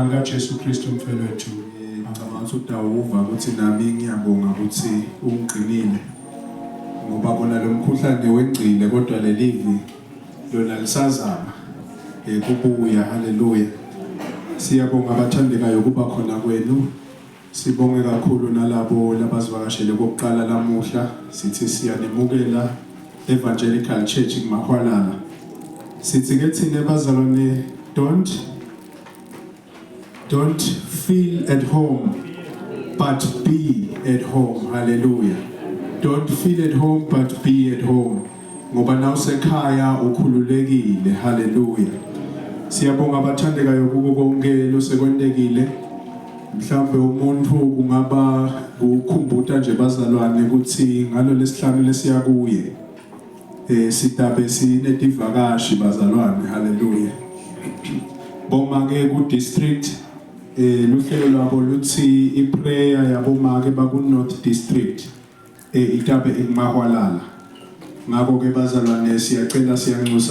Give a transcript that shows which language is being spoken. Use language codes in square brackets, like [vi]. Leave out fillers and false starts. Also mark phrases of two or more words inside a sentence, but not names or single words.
[ss] lika Jesu Kristu mfowethu ngicabanga ukuthi udawuva ukuthi nami ngiyabonga ukuthi ungqinile ngoba bona lo mkhuhlane wengcile kodwa lelivi lona lisazama kubuya haleluya siyabonga abathandekayo kuba khona kwenu sibonge kakhulu nalabo labazivakashele kokuqala lamuhla sithi siyanemukela Evangelical Church kuMahwalala sithi ke thina bazalwane [en] don't feel at home but be at home hallelujah don't feel at home but be at home [ss] ngoba nawusekhaya ukhululekile hallelujah siyabonga abathandekayo kuko konke losekwentekile mhlawumbe umuntu kungaba ukukhumbuta nje bazalwane ukuthi ngalo lesihlanu lesiya kuye sitabe sinetivakashi bazalwane hallelujah bomake ku district luhlelo lwabo luthi iprayer yabomake baku North District itabe eMahwalala ngakho ke bazalwane siyacela siyanxusa